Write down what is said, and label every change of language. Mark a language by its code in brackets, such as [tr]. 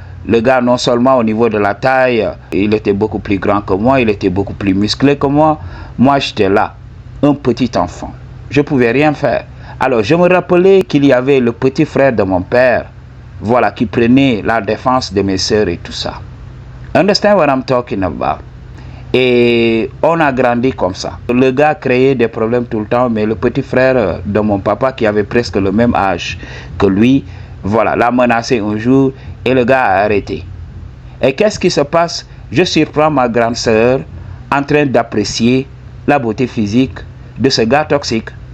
[fr] Le gars, non seulement au niveau de la taille, il était beaucoup plus grand que moi, il était beaucoup plus musclé que moi. Moi, j'étais là, un petit enfant. Je ne pouvais rien faire. Alors, je me rappelais qu'il y avait le petit frère de mon père, voilà, qui prenait la défense de mes sœurs et tout ça. [en] Understand what I'm talking about? [fr] Et on a grandi comme ça. Le gars créait des problèmes tout le temps, mais le petit frère de mon papa, qui avait presque le même âge que lui, voilà, l'a menacé un jour et le gars a arrêté. Et qu'est-ce qui se passe? Je surprends ma grande sœur en train d'apprécier la beauté physique de ce gars toxique.